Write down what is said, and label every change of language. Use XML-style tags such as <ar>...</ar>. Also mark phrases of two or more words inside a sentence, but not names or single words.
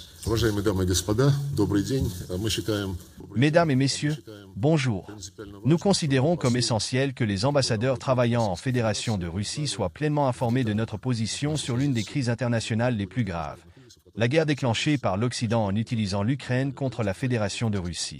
<ru>Уважаемые дамы и господа, добрый день. Мы считаем...</ru> <fr>Mesdames et messieurs, bonjour. Nous considérons comme essentiel que les ambassadeurs travaillant en Fédération de Russie soient pleinement informés de notre position sur l'une des crises internationales les plus graves, la guerre déclenchée par l'Occident en utilisant l'Ukraine contre la Fédération de Russie.</fr>